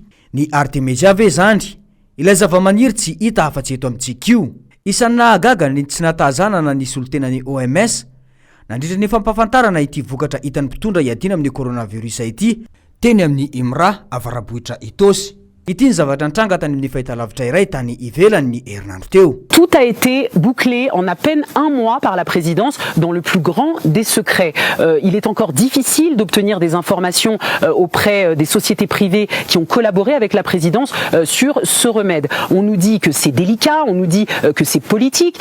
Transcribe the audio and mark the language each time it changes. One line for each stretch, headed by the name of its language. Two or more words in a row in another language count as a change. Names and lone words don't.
Malagasy: Ny Artemisia ve zany ilay zavamaniry tsy hita afa-tsy eto amintsika io. Isan'ny nahagaga ny tsy natahazanana ny solotenan'ny OMS nandritra ny fampafantarana ity vokatra hitan'ny mpitondra hiadina amin'ny coronavirus ity teny amin'ny Imra avarabohitra Itosy. Ity ny zavatra nitranga tany amin'ny fahitalavitra iray tany ivelan'ny herinandro teo.
French: Tout a été bouclé en à peine un mois par la présidence dans le plus grand des secrets. Il est encore difficile d'obtenir des informations auprès des sociétés privées qui ont collaboré avec la présidence sur ce remède. On nous dit que c'est délicat, on nous dit que c'est politique.